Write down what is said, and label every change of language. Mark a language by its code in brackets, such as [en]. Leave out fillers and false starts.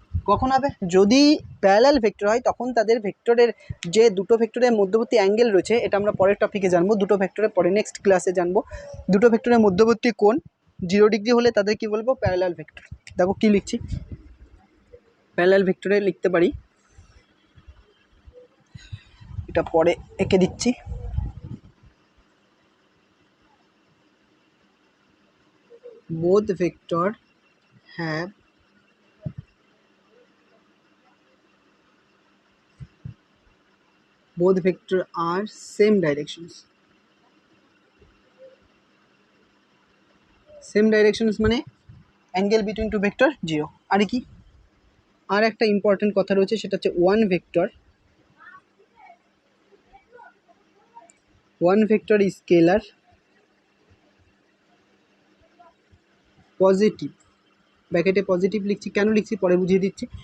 [bn] কখন হবে? যদি প্যারালাল ভেক্টর হয় তখন তাদের ভেক্টরের যে দুটো ভেক্টরের মধ্যবর্তী অ্যাঙ্গেল রয়েছে, এটা আমরা পরের টপিকে জানবো, দুটো ভেক্টরের পরে নেক্সট ক্লাসে জানবো। দুটো ভেক্টরের মধ্যবর্তী কোণ 0 ডিগ্রি হলে তাদের কি বলবো? Parallel vector. দেখো কি লিখছি, প্যারালাল ভেক্টরে লিখতে পারি, এটা পরে এঁকে দিচ্ছি। [en] both vector have both vector are same directions, same directions মানে angle between two vector 0। [bn] আর কি, আর একটা ইম্পর্টেন্ট কথা রয়েছে, সেটা হচ্ছে ওয়ান ভেক্টর স্কেলার পজিটিভ, ব্র্যাকেটে পজিটিভ লিখছি, কেন লিখছি পরে বুঝিয়ে দিচ্ছি।